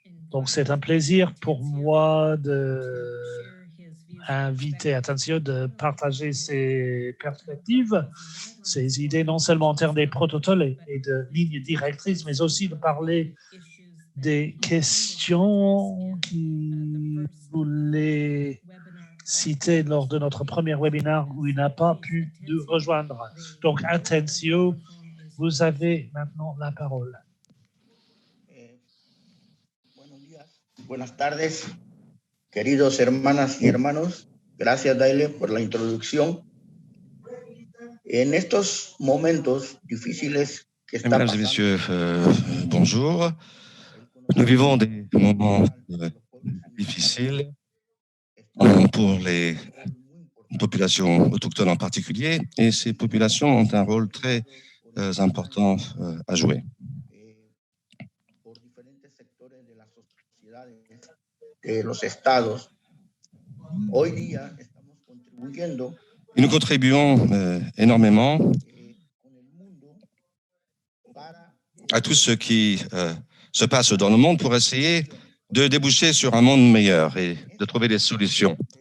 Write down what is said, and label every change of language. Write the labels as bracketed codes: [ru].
[fr] Donc c'est un plaisir pour moi d'inviter Atencio de partager ses perspectives, ses idées, non seulement en termes des protocoles et de lignes directrices, mais aussi de parler des questions qu'il voulait citer lors de notre premier webinaire où il n'a pas pu nous rejoindre. Donc, Atencio, Vous avez maintenant la parole. [es] Buenos días, buenas tardes, queridos hermanas y hermanos. Gracias, Daile, por la introducción. En estos momentos difíciles que están [fr] Mesdames et messieurs, bonjour. Nous vivons des moments difficiles pour les populations autochtones en particulier, et ces populations ont un rôle très important à jouer. [es] por diferentes sectores de las sociedades, de los estados. Hoy día estamos contribuyendo [fr] Et nous contribuons énormément [es] con el mundo para [fr] à tout ce qui se passe dans le monde pour essayer de déboucher sur un monde meilleur et de trouver des solutions.